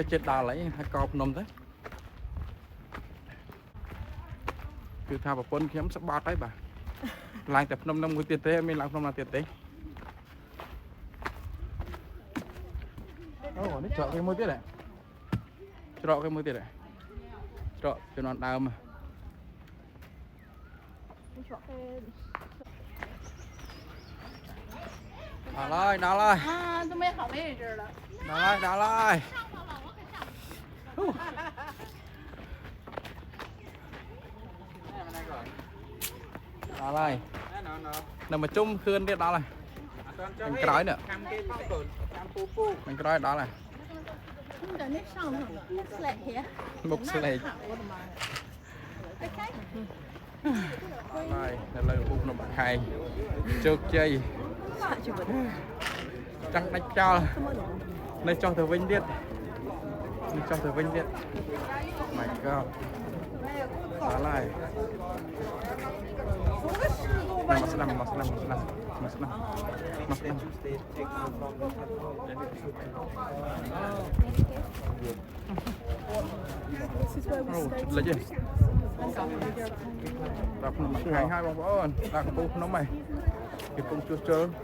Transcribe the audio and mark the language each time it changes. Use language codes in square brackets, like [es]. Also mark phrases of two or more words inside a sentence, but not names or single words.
[km] ចិត្តដល់ហើយហើយកោភ្នំទៅគឺថាប្រពន្ធខ្ញុំស្បាត់ហើយបាទឡើងតែភ្នំនោះមួយទៀតទេមានឡើងភ្នំណាទៀតទេអូនេះច្រកគេមួយទៀតហ៎ច្រកគេមួយទៀតហ៎ច្រកជំនាន់ដើម ច្រកគេ ដល់ហើយ [zh] 都没好位置了 [km] ដល់ហើយនៅមកជុំខឿនទៀតដល់ហើយខាងក្រោយនេះខាងក្រោយដល់ហើយ មុខស្លេកហើយនៅលើភូមិភ្នំបាក់ខែងជោគជ័យ ចង់ដាច់ចោលនៅចុះទៅវិញទៀត my god ដល់ហើយមកស្ដាំលេចទេដល់ភ្នំបាក់ខែងហើយបងប្អូនដល់កំពូលភ្នំហើយគេកំពុងជួសជុល